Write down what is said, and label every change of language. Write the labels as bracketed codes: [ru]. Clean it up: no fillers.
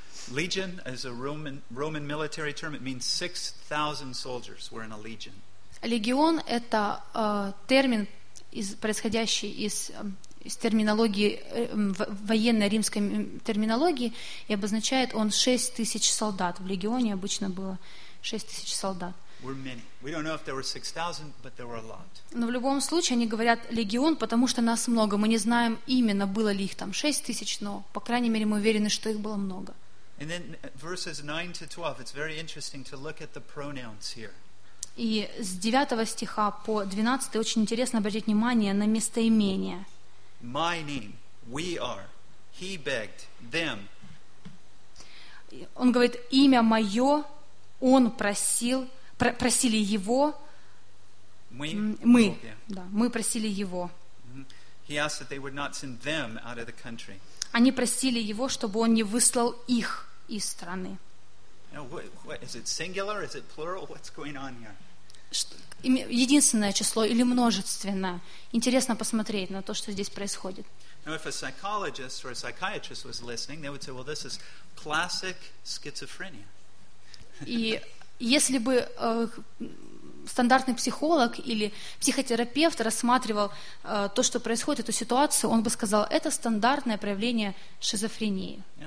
[en] Legion is a Roman military term. It means 6,000 soldiers were in a legion. [ru] Легион — это термин, происходящий из терминологии военной римской терминологии, и обозначает он 6,000 солдат. В легионе обычно было 6,000 солдат. [en] We're many. We don't know if there were 6,000, but there were a lot. [ru] Но в любом случае они говорят легион, потому что нас много. Мы не знаем именно было ли их там 6,000, но по крайней мере мы уверены, что их было много. [en] And then verses 9 to 12, it's very interesting to look at the pronouns here. [ru] И с 9 стиха по 12 очень интересно обратить внимание на местоимения. [en] My name, we are, he begged, them. [ru] Он говорит: имя мое, он просил. Просили его. Мы. Да, мы просили его. [en] He asked that they would not send them out of the country. [ru] Они просили его, чтобы он не выслал их из страны. [en] Is it singular? Is it plural? What's going on here? [ru] Единственное число или множественное? Интересно посмотреть на то, что здесь происходит. [en] Now, if a psychologist or a psychiatrist was listening, they would say, "Well, this is classic schizophrenia." [ru] И если бы стандартный психолог или психотерапевт рассматривал то, что происходит, эту ситуацию, он бы сказал: это стандартное проявление шизофрении.